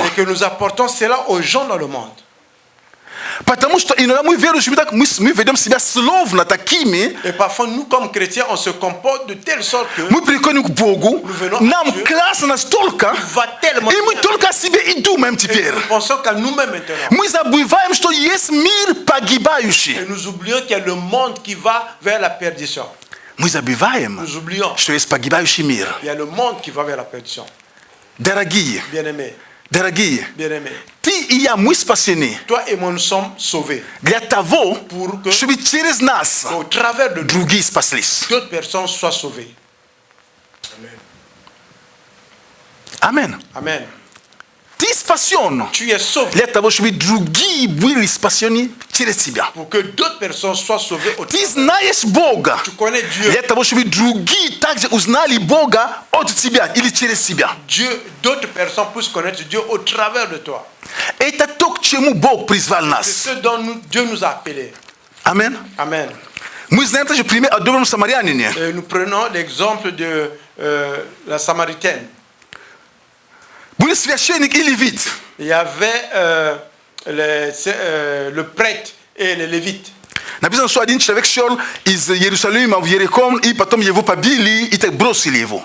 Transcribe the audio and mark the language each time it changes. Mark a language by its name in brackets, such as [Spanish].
[French] et que nous apportons cela aux gens dans le monde. [Russian] Потому что иногда мы верующие, мы ведем себя словно такими, [French] Et parfois, nous, comme chrétiens, on se comporte de telle sorte que [Russian] мы приходим к Богу, [French] venons [Russian] нам [French] à Dieu, [Russian] классно настолько, [French] va tellement [Russian] и мы [French] bien. [Russian] только о себе и думаем [French] Et [Russian] теперь. [French] nous pensons qu'à nous-mêmes maintenant. [Russian] Мы забываем, что есть мир [French] Et [Russian] погибающий. [French] nous oublions qu'il y a le monde qui va vers la perdition. [Russian] Мы забываем, [French] Nous oublions [Russian] что есть погибающий мир. [French] qu'il y a le monde qui va vers la perdition. [Russian] Дорогие, [French] Bien-aimés, [Russian] дорогие, [French] bien-aimés, [Russian] ты и я, мы спасены [French] toi et moi, nous sommes sauvés [Russian] для того, [French] pour que, [Russian] чтобы через нас [French] au travers de nous, [Russian] другие спаслись. [French] d'autres personnes soient sauvées. Амен. Amen. [Russian] Ты спасен [French] Tu es sauvé [Russian] для того, чтобы другие были спасены через тебя. [French] pour que d'autres personnes soient sauvées. [Russian] Ты знаешь Бога [French] Tu connais Dieu. [Russian] для того, чтобы другие также узнали Бога от тебя или через тебя. [French] Dieu, d'autres personnes puissent connaître Dieu au travers de toi. [Russian] Это то, к чему Бог призвал [French] C'est [Russian] нас. [French] ce dont Dieu nous a appelés. Амен. Amen. [Russian] Мы знаем также пример о добром самарянине. [French] Et nous prenons l'exemple de la Samaritaine. [Russian] Были священник и левит. [French] Il y avait le prêtre et les lévites. [Russian] Написано, что один человек шел из Иерусалима в Иерихон, и потом его побили, и так бросили его.